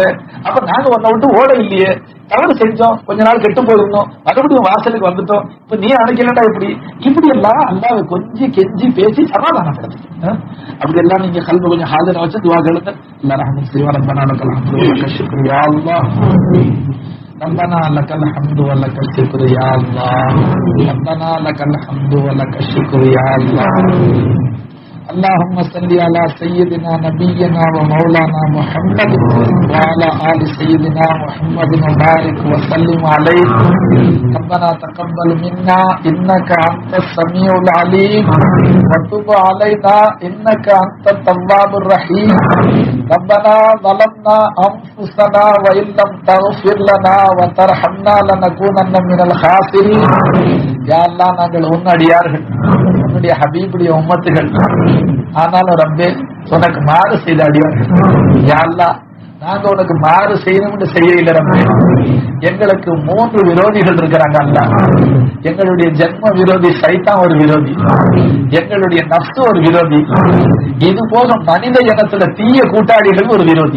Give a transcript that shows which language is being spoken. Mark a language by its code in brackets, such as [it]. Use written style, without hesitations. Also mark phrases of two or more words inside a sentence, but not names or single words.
[ta] அப்ப நாங்க உன்னை விட்டு ஓட இல்லையே, தவறு செஞ்சோம், கொஞ்ச நாள் கெட்டு போயிருந்தோம், மறுபடியும் வாசலுக்கு வந்துட்டோம், இப்ப நீ அணைக்கலடா இப்படி எல்லாம் அல்லாஹ்வை கொஞ்சி கெஞ்சி பேசி சமாதானப்படுது. அப்படி எல்லாம் நீங்க கல்வி கொஞ்சம் ஹாஜரா வச்சு துவா கேளுங்க. அல்லாஹ் ரஹ்மத் செய்வார். [ar] ربنا لك الحمد ولك الشكر يا الله. ربنا لك الحمد ولك الشكر يا الله. ربنا لك الحمد ولك الشكر يا الله. اللهم صل على سيدنا نبينا ومولانا محمد وعلى آل سيدنا محمد وبارك وسلم عليه. ربنا تقبل منا إنك أنت السميع العليم وتب علينا إنك أنت التواب الرحيم. ربنا ظلمنا أنفسنا وإن لم تغفر لنا وترحمنا لنكونن من الخاسرين. يا الله [ta] நாங்கள் உன்னடியார்கள், உன்னுடைய ஹபீபுடைய உம்மத்துகள். ஆனாலும் ரப்பே உனக்கு மாறு செய்த அடியார்கள். [ar] يا الله [ta] நாங்க உனக்கு மாறு செய்யணும்னு செய்யல ரப்பே. எங்களுக்கு 3 விரோதிகள் இருக்கிறாங்க அல்லாஹ். எங்களுடைய ஜென்ம விரோதி சைத்தான் ஒரு விரோதி, எங்களுடைய நஃப்ஸ் ஒரு விரோதி, இது போக மனித இனத்துல தீய கூட்டாளிகள் ஒரு விரோதி.